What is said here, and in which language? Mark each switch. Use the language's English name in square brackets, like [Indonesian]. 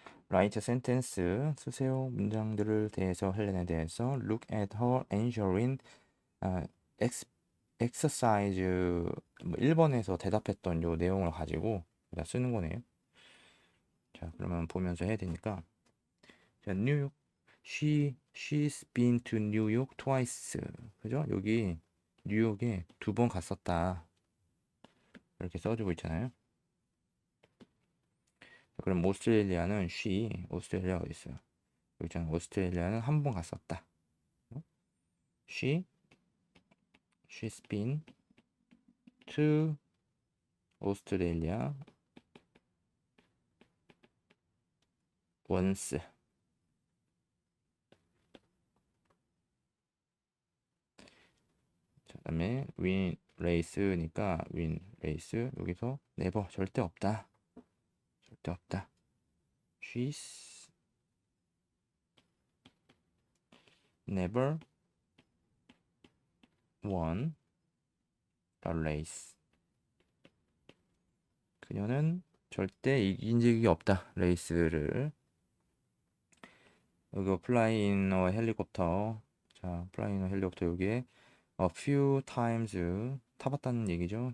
[English] Write sentence [Korean] 쓰세요. 문장들을 대해서 헬렌에 대해서 [English] look at her answering exercise [Korean] 뭐 1번에서 대답했던 요 내용을 가지고 쓰는 거네요. 자, 그러면 보면서 해야 되니까. 자, 뉴욕. [English] She's been to New York twice. [Korean] 그죠? 여기 뉴욕에 2번 갔었다. 이렇게 써주고 있잖아요. 그럼 오스트레일리아는 오스트레일리아 어디 있어요? 여기 있잖아. 오스트레일리아는 1번 갔었다. [English] She's been to Australia once. [Korean] 자, 그다음에 win race니까 win race 여기서 never 절대 없다. [English] She's never won a race. [Korean] 그녀는 절대 이긴 적이 없다. 레이스를. 여기 [English] fly in a helicopter. [Korean] 자, fly in a helicopter 여기에 [English] a few times [Korean] 타봤다는 얘기죠.